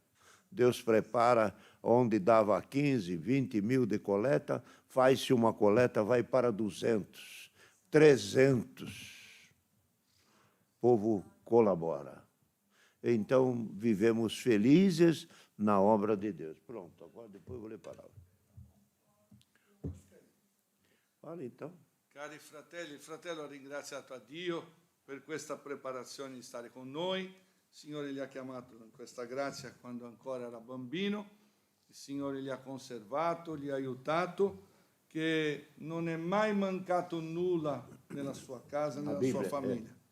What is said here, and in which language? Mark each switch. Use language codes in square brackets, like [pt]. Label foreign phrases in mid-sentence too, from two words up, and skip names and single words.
[pt] Deus prepara onde dava 15, 20 mil de coleta, faz-se uma coleta, vai para 200, 300. O povo colabora. Então, vivemos felizes na obra de Deus. Pronto, agora depois eu vou ler a palavra. Fala então. [it] Cari fratelli, il fratello ha ringraziato a Dio per questa preparazione di stare con noi. Il Signore gli ha chiamato in questa grazia quando ancora era bambino. Il Signore gli ha conservato, gli ha aiutato, che non è mai mancato nulla nella sua casa, nella sua famiglia.